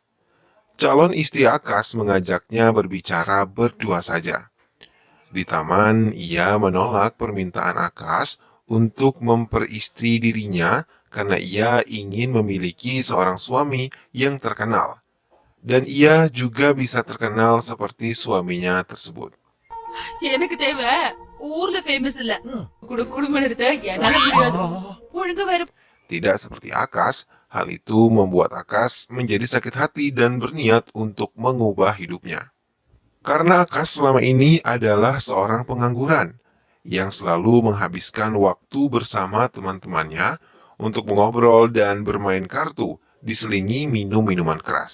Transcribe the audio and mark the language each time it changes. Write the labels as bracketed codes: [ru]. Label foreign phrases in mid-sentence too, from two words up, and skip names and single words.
[id] Calon istri Akas mengajaknya berbicara berdua saja. Di taman, ia menolak permintaan Akas untuk memperistri dirinya karena ia ingin memiliki seorang suami yang terkenal. Dan ia juga bisa terkenal seperti suaminya tersebut. [ta] எனக்கு தேவை ஊர்ல ஃபேமஸ் இல்ல. குடும்பம் எடுத்த என்னால முடியாது. ஒழுங்கா வேற. [id] Tidak seperti Akas, hal itu membuat Akas menjadi sakit hati dan berniat untuk mengubah hidupnya. Karena Akas selama ini adalah seorang pengangguran yang selalu menghabiskan waktu bersama teman-temannya untuk mengobrol dan bermain kartu, diselingi minum minuman keras.